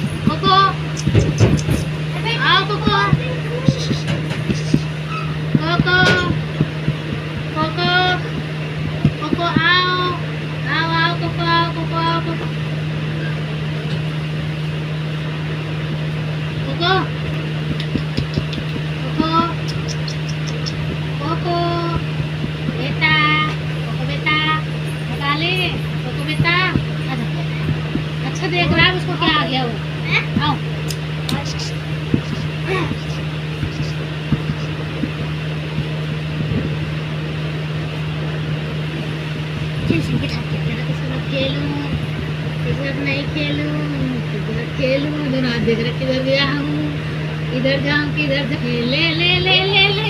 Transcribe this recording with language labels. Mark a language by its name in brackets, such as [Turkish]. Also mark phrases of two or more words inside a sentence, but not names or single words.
[Hindi] Koko, ah, Koko, Koko, Koko, Koko, ow, ow, ow, Koko, ow, Koko, ow, Koko, Koko, Koko, Koko, beta, Koko beta, निकाले, Koko beta, अच्छा देख रहा है उसको क्या आ गया वो, आओ, टेंशन के साथ खेलना किसी साथ खेलूं, किसी साथ नहीं खेलूं, किसी साथ खेलूं, दोनों हाथ देख रहे किधर गया हूँ, इधर जाऊँ किधर जाऊँ, ले ले ले ले